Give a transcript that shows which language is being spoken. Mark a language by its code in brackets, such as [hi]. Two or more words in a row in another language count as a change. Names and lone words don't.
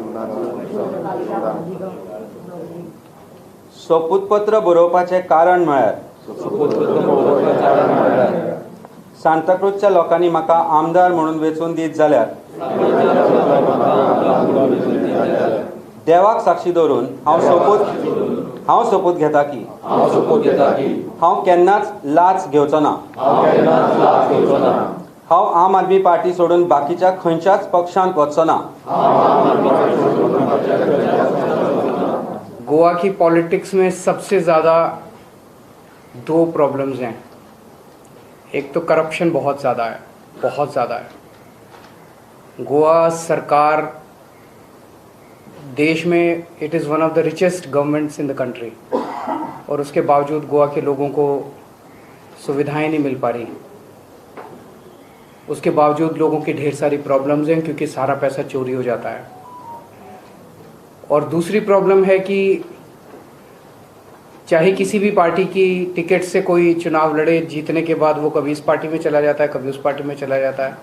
[kok] सोपूतपत्र बरोवपाचे कारण म्हळ्यार सांताक्रूजच्या लोकांनी म्हाका आमदार म्हणून वेचून दीत जाल्यार देवाक साक्षी दवरून हांव सोपूत घेता की हांव केन्नाच लाच घेवचो ना. हांव आम आदमी पार्टी सोडून बाकीच्या खंयच्याच पक्षांत वचचो ना. [hi] गोवा की पॉलिटिक्स में सबसे ज़्यादा 2 प्रॉब्लम्स हैं. एक तो करप्शन बहुत ज़्यादा है. गोवा सरकार देश में [en] it is one of the richest governments in the country, [hi] और उसके बावजूद गोवा के लोगों को सुविधाएं नहीं मिल पा रही. उसके बावजूद लोगों की ढेर सारी प्रॉब्लम्स हैं क्योंकि सारा पैसा चोरी हो जाता है. और दूसरी प्रॉब्लम है कि चाहे किसी भी पार्टी की टिकट से कोई चुनाव लड़े, जीतने के बाद वो कभी इस पार्टी में चला जाता है, कभी उस पार्टी में चला जाता है.